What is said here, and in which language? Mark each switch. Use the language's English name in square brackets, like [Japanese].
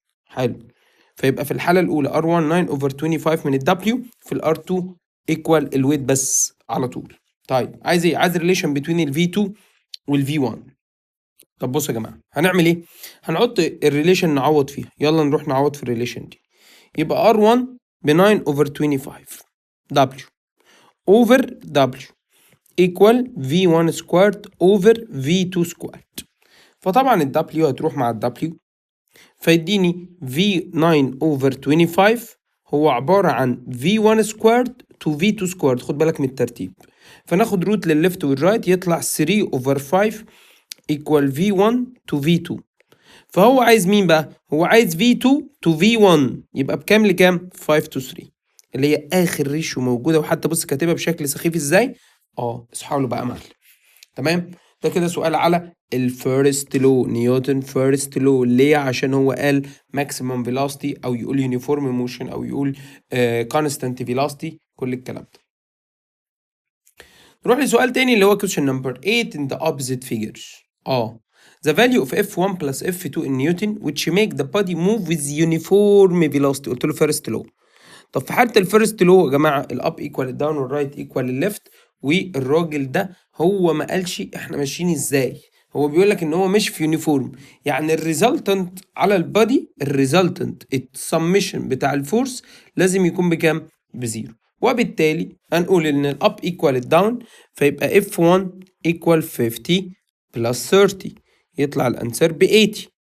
[Arabic] حلو، فيبقى في الحالة الأولى R1 9/25 من ال W، في ال R2 equal الويت بس على طول. طيب عايز إيه؟ عايز [English] relation between [Arabic] ال V2 وال V1. طب بصوا يا جماعة هنعمل إيه؟ هنحط الريليشن نعوض فيها، يلا نروح نعوض في الريليشن دي. يبقى R1 ب 9/25 W over W equal V1 squared over V2 squared. فطبعا ال W هتروح مع ال W فيديني V9/25 هو عبارة عن V1 squared to V2 squared. خد بالك من الترتيب، فناخد روت للليفت والرايت يطلع 3/5 equal V1 to V2. فهو عايز مين بقى؟ هو عايز V2 to V1 يبقى بكام لكام؟ 5 to 3 اللي هي آخر ريشيو موجودة، وحتى بص كاتبها بشكل سخيف ازاي؟ اصحى له بقى معلم. تمام، ده كده سؤال على الفيرست لو، نيوتن فيرست لو. ليه؟ عشان هو قال ماكسيمم فيلوسيتي او يقول يونيفورم موشن او يقول كونستانت فيلوسيتي، كل الكلام ده. نروح لسؤال تاني اللي هو [English] question number 8 in the opposite figures. the value of F1 plus F2 in Newton which make the body move with uniform velocity. [Arabic] قلت له فيرست لو. طب في حالة الفيرست لو يا جماعة الاب ايكوال الداون والرايت ايكوال الليفت، والراجل ده هو ما قالش احنا ماشيين ازاي، هو بيقول لك ان هو مش في يونيفورم. يعني الريزلتنت على البادي، الريزلتنت السمشن بتاع الفورس لازم يكون بكام؟ بزيرو، وبالتالي هنقول ان الاب ايكوال الداون، فيبقى F1 ايكوال 50 بلس 30 يطلع الانسر ب 80.